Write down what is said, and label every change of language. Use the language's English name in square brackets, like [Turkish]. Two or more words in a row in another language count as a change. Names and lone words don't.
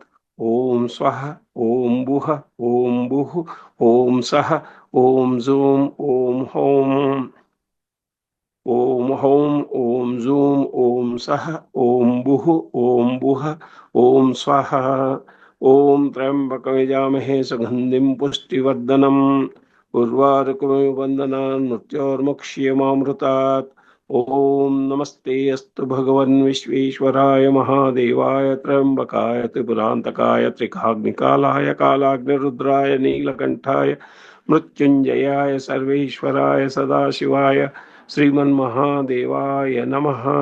[Sanskrit] ఓం స్వహ ఓం బుహ ఓం బుహ ఓం సహ ఓం జూం ఓం హౌం. ఓం హౌం ఓం జూం ఓం సహ ఓం బుహ ఓం బుహ ఓం స్వహ. ॐ त्र्यम्बकं यजामहे सुगन्धिं पुष्टिवर्धनम् उर्वारुकमिव बन्धनान् मृत्योर्मुक्ष्यमामृतात्। ॐ नमस्ते अस्तु भगवन् विश्वेश्वराय महादेवाय त्र्यम्बकाय त्रिपुरान्तकाय त्रिकाग्निकालाय कालाग्निरुद्राय नीलकण्ठाय मृत्युञ्जयाय सर्वेश्वराय सदाशिवाय श्रीमन्महादेवाय नमः।